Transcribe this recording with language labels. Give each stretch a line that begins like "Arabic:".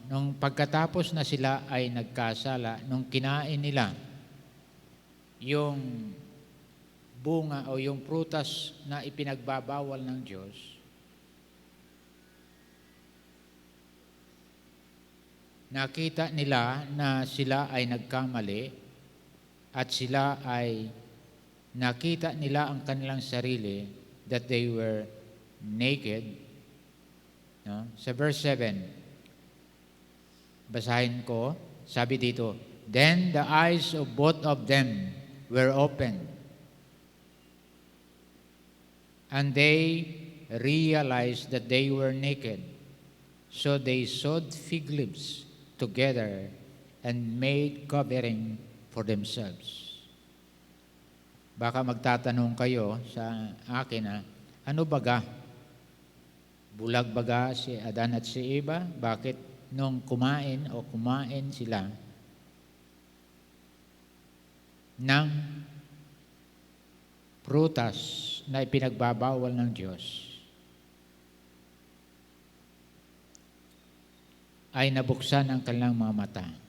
Filipino: Nung pagkatapos na sila ay nagkasala, nung kinain nila yung bunga o yung prutas na ipinagbabawal ng Diyos, nakita nila na sila ay nagkamali at sila ay nakita nila ang kanilang sarili
English: that they were naked.
Filipino: No? Sa verse 7, basahin ko, sabi dito,
English: "Then the eyes of both of them were opened, and they realized that they were naked. So they sewed fig leaves together and made covering for themselves."
Filipino: Baka magtatanong kayo sa akin ano baga? Bulag baga si Adan at si Eva? Bakit nung kumain sila ng prutas na ipinagbabawal ng Diyos, ay nabuksan ang kanilang mga mata?